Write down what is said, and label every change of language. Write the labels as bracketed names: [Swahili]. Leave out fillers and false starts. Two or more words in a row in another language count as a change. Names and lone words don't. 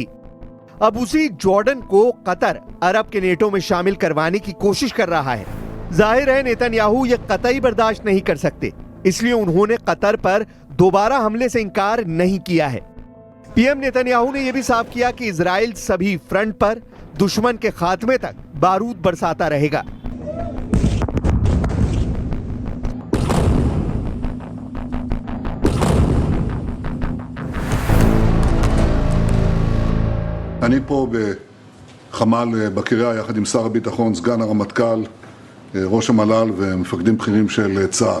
[Hindi] अब उसी जॉर्डन को कतर अरब के नेटो में शामिल करवाने की कोशिश कर रहा है। जाहिर है नेतन्याहू यह कतई बर्दाश्त नहीं कर सकते, इसलिए उन्होंने कतर पर दोबारा हमले से इंकार नहीं किया है। पीएम नेतन्याहू ने यह भी साफ किया कि इजराइल सभी फ्रंट पर दुश्मन के खात्मे तक बारूद बरसाता रहेगा। [Hebrew] אני פה בחמ"ל בקריה יחד עם שר הביטחון, סגן הרמטכ"ל, ראש המל"ל ומפקדים בכירים של צה"ל.